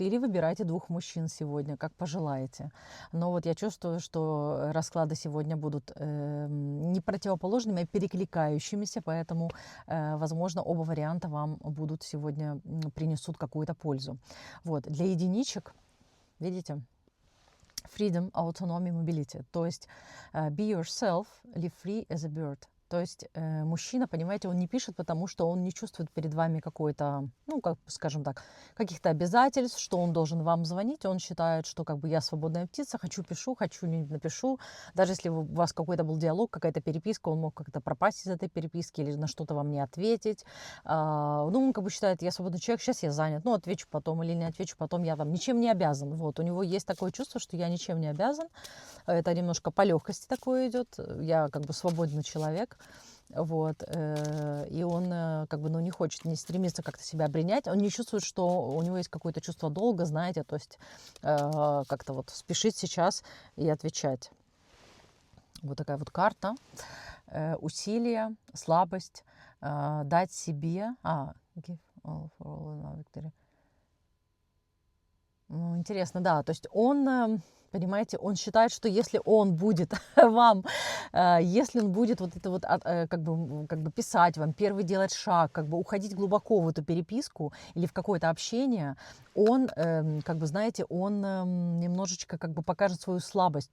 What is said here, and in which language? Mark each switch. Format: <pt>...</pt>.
<ru>Или выбирайте двух мужчин сегодня, как пожелаете. Но вот я чувствую, что расклады сегодня будут не противоположными, а перекликающимися, поэтому, возможно, оба варианта вам будут сегодня, принесут какую-то пользу. Вот, для единичек, видите,</ru> <en>freedom, autonomy, mobility.</en> <ru>То есть</ru> <en>be yourself, live free as a bird.</en> <ru>То есть мужчина, понимаете, он не пишет, потому что он не чувствует перед вами какой-то, ну, как, скажем так, каких-то обязательств, что он должен вам звонить. Он считает, что как бы я свободная птица, хочу пишу, хочу не напишу. Даже если у вас какой-то был диалог, какая-то переписка, он мог как-то пропасть из этой переписки или на что-то вам не ответить. Ну, он как бы считает, я свободный человек, сейчас я занят, ну, отвечу потом или не отвечу потом, я там ничем не обязан. Вот, у него есть такое чувство, что я ничем не обязан. Это немножко по легкости такое идет. Я как бы свободный человек. Вот, и он как бы, ну, не хочет, не стремится как-то себя обренять, он не чувствует, что у него есть какое-то чувство долга, знаете, то есть как-то вот спешить сейчас и отвечать. Вот такая вот карта. Усилие, слабость, дать себе...</ru> <en>give all for all in our victory.</en> <ru>Ну, интересно, да, то есть он... Понимаете, он считает, что если он будет вам, если он будет вот это вот как бы писать вам, первый делать шаг, как бы уходить глубоко в эту переписку или в какое-то общение, он, как бы, знаете, он немножечко как бы покажет свою слабость.</ru>